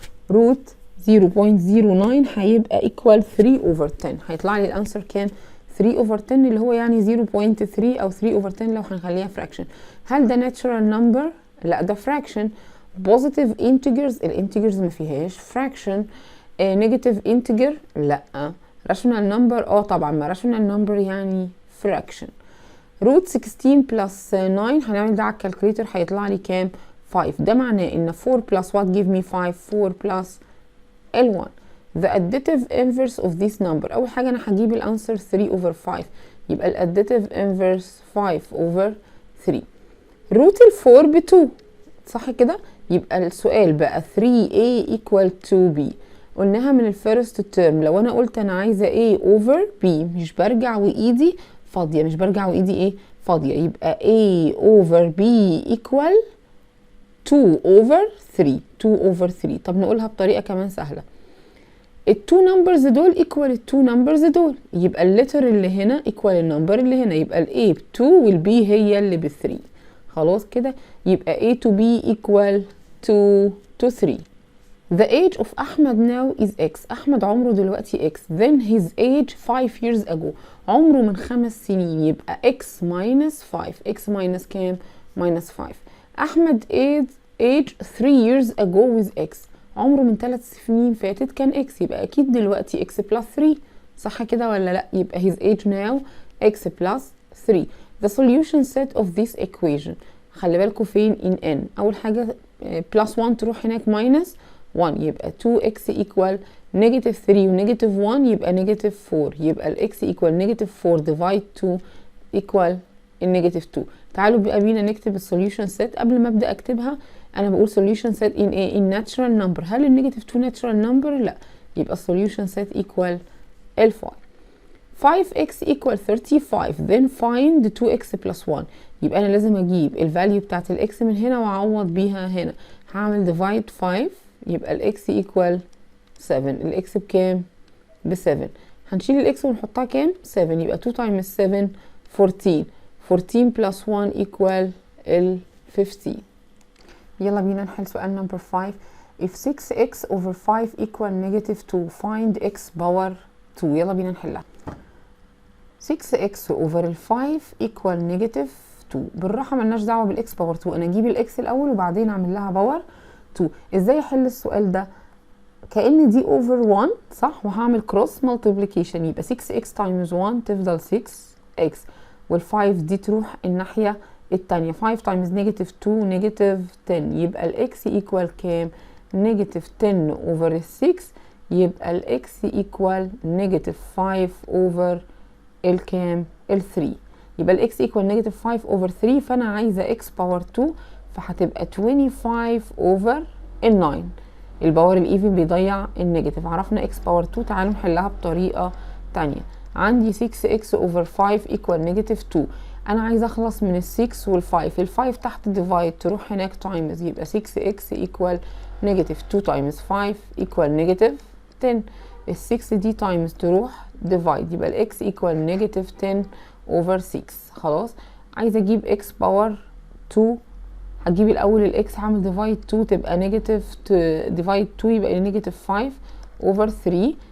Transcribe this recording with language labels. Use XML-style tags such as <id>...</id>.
<ar>روت 0.09 هيبقى equal 3 over 10. هيطلع لي الانسر كام؟ 3 over 10 اللي هو يعني 0.3 او 3 over 10 لو هنخليها fraction. هل ده natural number؟ لا، ده fraction. positive integers، الانتجرز ما فيهاش fraction. negative integer لا. rational number طبعا، ما rational number يعني fraction. روت 16 بلس 9 هنعمل ده على الكالكوليتر هيطلع لي كام؟ 5. ده معناه ان 4 بلس</ar> <en>what give me 5؟</en> <ar>4 بلس ال1.</ar> <en>the additive inverse of this number،</en> <ar>اول حاجه انا هجيب الانسر 3 over 5 يبقى الاديتيف inverse 5 over 3. روت ال4 ب 2 صح كده؟ يبقى السؤال بقى 3a equal 2b. قلناها من الفيرست تيرم، لو انا قلت انا عايزه a over b مش برجع وايدي فاضيه، مش برجع وايدي ايه؟ فاضيه. يبقى a over b equal 2 over 3. 2 over 3. طب نقولها بطريقه كمان سهله. التو نمبرز دول equal التو نمبرز دول، يبقى اللتر اللي هنا equal النمبر اللي هنا، يبقى ال a ب2 وال b هي اللي ب3. خلاص كده يبقى a to b equal 2 to 3.</ar> <en>The age of Ahmed now is X.</en> <ar>أحمد عمره دلوقتي X.</ar> <en>Then his age 5 years ago.</en> <ar>عمره من 5 سنين يبقى X minus 5.</ar> <en>X minus كام؟ minus 5. أحمد age 3 years ago with X.</en> <ar>عمره من 3 سنين فاتت كان X، يبقى أكيد دلوقتي X plus 3. صح كده ولا لأ؟ يبقى</ar> <en>his age now X plus 3. The solution set of this equation.</en> <ar>خلي بالكوا فين</ar> <en>in n.</en> <ar>أول حاجة plus 1 تروح هناك minus 1 يبقى 2x equal negative 3 و negative 1 يبقى negative 4. يبقى ال x equal negative 4 divide 2 equal النيجاتيف 2. تعالوا بقى بينا نكتب السوليوشن سيت. قبل ما ابدا اكتبها انا بقول</ar> <en>solution set in a in natural number.</en> <ar>هل النيجاتيف 2 natural number؟ لا، يبقى</ar> <en>solution set equal</en> <ar>ال 5.</ar> <en>5x equal 35 then find 2x plus 1.</en> <ar>يبقى انا لازم اجيب الفاليو بتاعت الاكس من هنا واعوض بيها هنا. هعمل divide 5 يبقى الاكس equal 7. الاكس بكام؟ ب 7. هنشيل الاكس ونحطها كام؟ 7. يبقى 2 times 7 14. 14 plus 1 equal ال 15. يلا بينا نحل سؤال نمبر 5.</ar> <en>if 6x over 5 equal negative 2 find x power 2.</en> <ar>يلا بينا نحلها.</ar> <en>6x over ال 5 equal negative 2.</en> <ar>بالراحه ملناش دعوه بالاكس باور 2. انا اجيب الاكس الاول وبعدين اعمل لها باور 2. ازاي احل السؤال ده؟ كأن دي over 1 صح، وهعمل cross multiplication يبقى 6x times 1 تفضل 6x وال5 دي تروح الناحيه التانية. 5 times negative 2 negative 10 يبقى الاكس equal كام؟ negative 10 over 6 يبقى الاكس equal negative 5 over الكام؟ ال 3. يبقى الاكس equal negative 5 over 3. فانا عايزه x باور 2 فهتبقى 25 over ال 9. الباور الايفن بيضيع النيجاتيف. عرفنا x باور 2. تعالوا نحلها بطريقه تانية. عندي 6x over 5 equal negative 2. انا عايزه اخلص من ال 6 وال 5. ال 5 تحت ديفايد تروح هناك تايمز يبقى 6x equal negative 2 times 5 equal negative 10. ال 6 دي تايمز تروح ديفايد يبقى الاكس equal negative 10 over 6. خلاص عايزه اجيب x باور 2. هجيب الاول الاكس هعمل ديفايد 2 تبقى نيجاتيف ديفايد 2 يبقى نيجاتيف 5 over 3.</ar>